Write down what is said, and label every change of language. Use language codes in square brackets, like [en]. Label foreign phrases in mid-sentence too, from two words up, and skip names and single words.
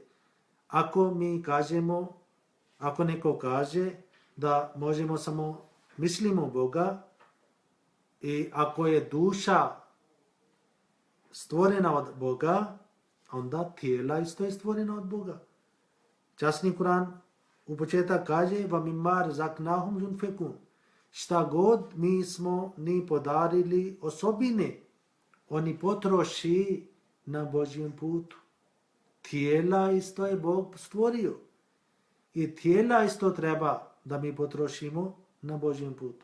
[bs] Ako mi kažemo, ako neko kaže da možemo samo mislimo Boga i ako je duša stvorena od Boga, onda tijela isto je stvorena od Boga. Časni Kur'an u početak kaže [ar] وَمِمَّا رَزَقْنَاهُمْ يُنْفِقُونَ. [bs] Šta god mi smo ni podarili osobine, oni potroši na Božjem putu. Tijela isto je Bog stvorio. I tijela isto treba da mi potrošimo na Božjem putu.